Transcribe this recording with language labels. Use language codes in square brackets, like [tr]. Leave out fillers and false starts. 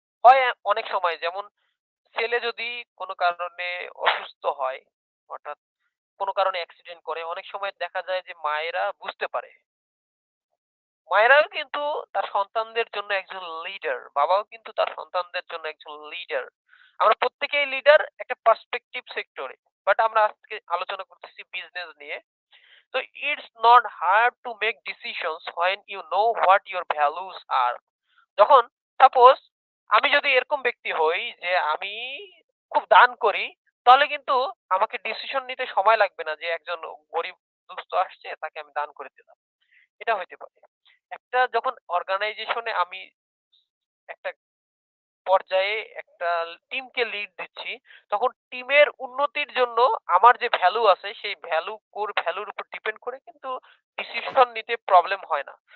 [bn] হয় অনেক সময়, যেমন ছেলে যদি কোনো কারণে অসুস্থ হয়, হঠাৎ কোনো কারণে অ্যাক্সিডেন্ট করে, অনেক সময় দেখা যায় যে মায়েরা বুঝতে পারে। মায়েরাও কিন্তু তার সন্তানদের জন্য একজন লিডার। বাবাও কিন্তু তার সন্তানদের জন্য একজন লিডার। আমরা প্রত্যেকেই লিডার একটা পার্সপেক্টিভ সেক্টরে। বাট আমরা আজকে আলোচনা করতেছি বিজনেস নিয়ে। [en] So it's not hard to make decisions when you know what your values are. [bn] যখন সাপোজ আমি যদি এরকম ব্যক্তি হই যে আমি খুব দান করি, তাহলে কিন্তু আমাকে ডিসিশন নিতে সময় লাগবে না যে একজন গরিব দুস্থ আসছে তাকে আমি দান করে দিলাম। এটা হইতে পারে। একটা যখন অর্গানাইজেশনে আমি একটা পর্যায়ে একটা টিমকে লিড দিচ্ছি, তখন টিমের উন্নতির জন্য আমার যে ভ্যালু আছে সেই কোর ভ্যালুর উপর ডিপেন্ড করে কিন্তু ডিসিশন নিতে প্রবলেম হয় না।